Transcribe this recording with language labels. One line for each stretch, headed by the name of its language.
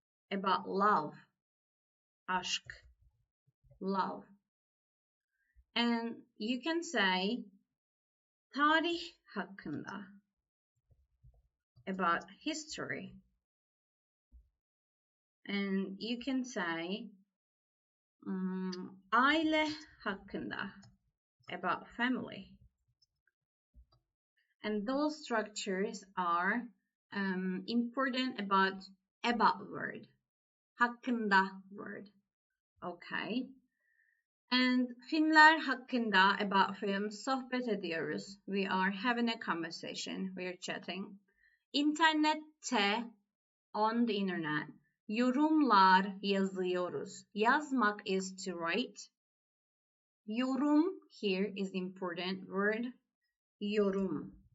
English: About love. Aşk. Love. And you can say
Turkish: tarih hakkında.
English: About history. And you can say
Turkish: aile hakkında.
English: About family. And those structures are important about word. Hakkında word. Okay. And
Turkish: filmler hakkında
English: about films
Turkish: sohbet ediyoruz.
English: We are having a conversation. We are chatting. İnternette, on the internet.
Turkish: Yorumlar yazıyoruz.
English: Yazmak is to write. Yorum here is the important word. Yorum.